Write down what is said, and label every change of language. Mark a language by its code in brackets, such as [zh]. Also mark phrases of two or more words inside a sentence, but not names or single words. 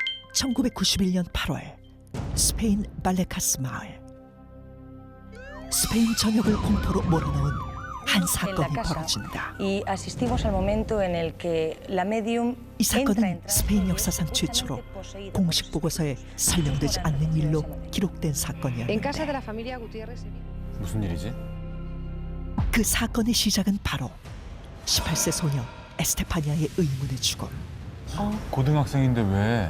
[ko] 1991년 8월 스페인 발레카스 마을. 스페인 전역을 공포로 몰아넣은 한 사건이 벌어진다. [es] Y asistimos al momento en el que la medium [ko] 이 사건은 스페인 역사상 최초로 공식 보고서에 설명되지 않는 일로 기록된 사건이었는데 무슨 일이지? 그 사건의 시작은 바로 18세 소녀 에스테파니아의 의문의 죽음. 고등학생인데 왜?